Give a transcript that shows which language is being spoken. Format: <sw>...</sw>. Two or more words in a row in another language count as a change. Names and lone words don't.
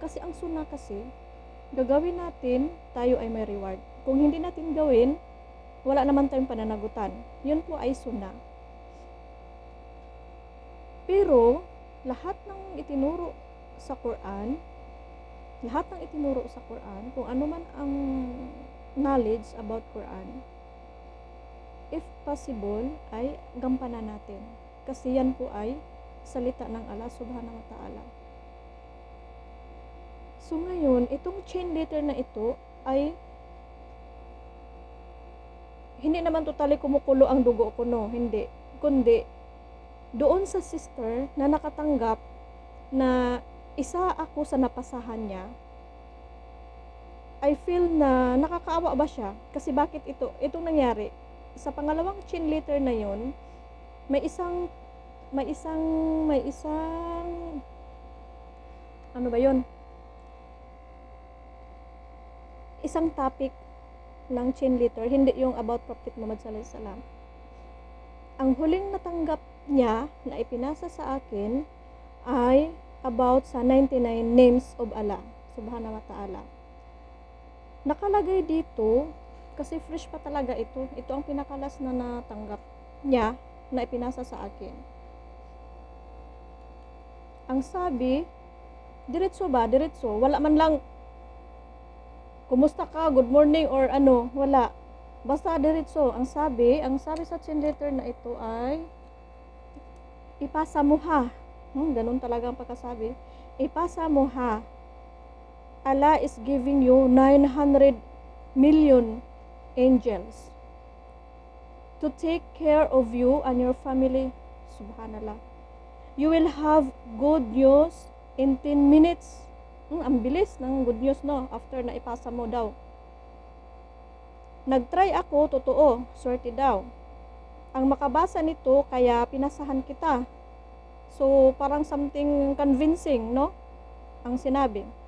<tl>Kasi ang sunnah kasi, gagawin natin, tayo ay may reward. Kung hindi natin gawin, wala naman tayong pananagutan. Yun po ay sunnah. Pero, lahat ng itinuro sa Quran, kung ano man ang</tl> <en>knowledge about Quran, if possible,</en> <tl>ay gampanan natin. Kasi yan po ay salita ng Allah</tl> <ar>سبحانه وتعالى.</ar> <tl>So ngayon, itong chain letter na ito ay hindi naman totally kumukulo ang dugo ko, no? Hindi. Kundi, doon sa sister na nakatanggap na isa ako sa napasahan niya,</tl> <en>I feel</en> <tl>na nakakaawa ba siya? Kasi bakit itong nangyari? Sa pangalawang chain letter na yon, may isang ano ba yon? Isang topic ng chain letter, hindi yung about Prophet Muhammad</tl> <ar>صلى الله عليه وسلم.</ar> <tl>Ang huling natanggap niya na ipinasa sa akin ay about sa</tl> <en>99 names of Allah</en> <ar>سبحانه وتعالى.</ar> <tl>Nakalagay dito, kasi fresh pa talaga ito ang pinakalas na natanggap niya na ipinasa sa akin. Ang sabi, diretso, wala man lang kumusta ka,</tl> <en>good morning</en> <tl>or ano, wala. Basta diretso. Ang sabi sa chain letter na ito ay ipasa mo ha. Ganun talaga ang pagkasabi. Ipasa mo ha.</tl> <en>Allah is giving you 900 million angels to take care of you and your family. Subhanallah. You will have good news in 10 minutes.</en> <tl>Ang bilis ng</tl> <en>good news,</en> <tl>no? After na ipasa mo daw. Nagtry ako, totoo, swerte daw. Ang makabasa nito, kaya pinasahan kita. So, parang</tl> <en>something convincing,</en> <tl>no? Ang sinabi.</tl>